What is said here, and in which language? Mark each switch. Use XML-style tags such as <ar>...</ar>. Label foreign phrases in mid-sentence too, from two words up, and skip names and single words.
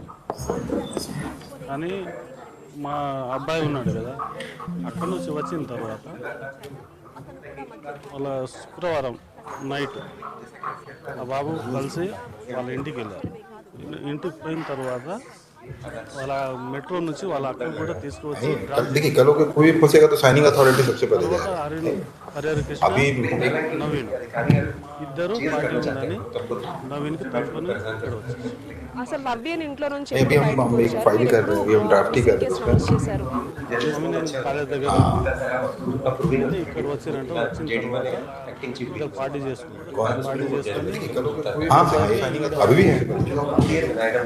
<te>కానీ మా అబ్బాయి ఉన్నాడు కదా, అక్కడి నుంచి వచ్చిన తర్వాత వాళ్ళ శుక్రవారం నైట్ ఆ బాబు కలిసి వాళ్ళ ఇంటికి వెళ్ళారు. ఇంటికి పోయిన తర్వాత వాళ్ళ మెట్రో నుంచి వాళ్ళ అక్కడ కూడా తీసుకువచ్చి</te> <hi>देखिए कल को कोई फंसेगा तो</hi> <en>signing authority</en> <hi>सबसे पहले जाएगा।</hi> <te>హరిహర కృష్ణ నవీన్ ఇద్దరు పార్టీ ఉందని నవీన్కి తీసుకొని ఇక్కడ వచ్చారు. అసలు నవీన్ ఇంట్లో నుంచి</te> <hi>अभी हम एक फाइल कर रहे हैं, अभी हम ड्राफ्ट ही कर रहे हैं।</hi> <te>నేను కాలేజ్ దగ్గర ఇక్కడ వచ్చినట్టు వచ్చిన తర్వాత ఇక్కడ పార్టీ చేసుకున్నాను. పార్టీ చేసుకొని</te> <hi>हाँ अभी भी है।</hi>